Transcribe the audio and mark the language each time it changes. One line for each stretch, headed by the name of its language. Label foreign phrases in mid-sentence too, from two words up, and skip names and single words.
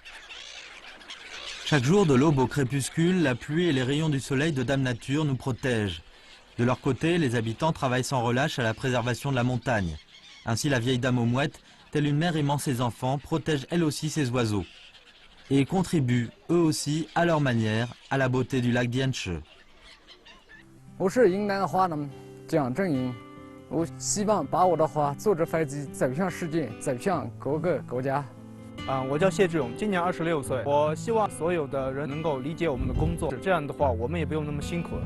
French: Chaque jour, de l'aube au crépuscule, la pluie et les rayons du soleil de Dame Nature nous protègent. De leur côté, les habitants travaillent sans relâche à la préservation de la montagne. Ainsi, la vieille dame aux mouettes, telle une mère aimant ses enfants, protège elle aussi ses oiseaux. Et contribuent, eux aussi, à leur manière, à la beauté du lac Dianche.
Chinese: 我是云南华农蒋正英，我希望把我的话坐着飞机走向世界，走向各个国家。我叫谢志勇，今年26岁。我希望所有的人能够理解我们的工作，这样的话我们也不用那么辛苦了。